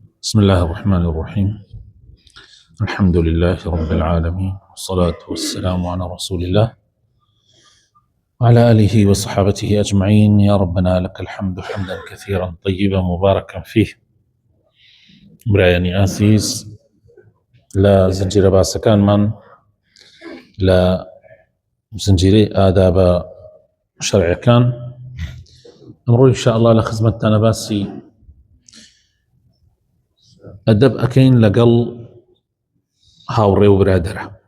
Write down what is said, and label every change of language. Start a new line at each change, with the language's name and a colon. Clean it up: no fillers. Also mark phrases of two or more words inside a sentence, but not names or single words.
Arabic: بسم الله الرحمن الرحيم. الحمد لله رب العالمين، والصلاة والسلام على رسول الله وعلى آله وصحابته أجمعين. يا ربنا لك الحمد حمدا كثيرا طيبا مباركا فيه.
Central Kurdish: برایانی ئاسیز لا زنجيرە باسەکانمان لا زنجيرەی ئادابە شەرعیەکان ئەمڕۆ
Arabic: ئینشاء الله
Central Kurdish: لە خزمەتتانە باسی ئەدەب ئەکەین لەگەڵ هاوڕێ و برادەرە.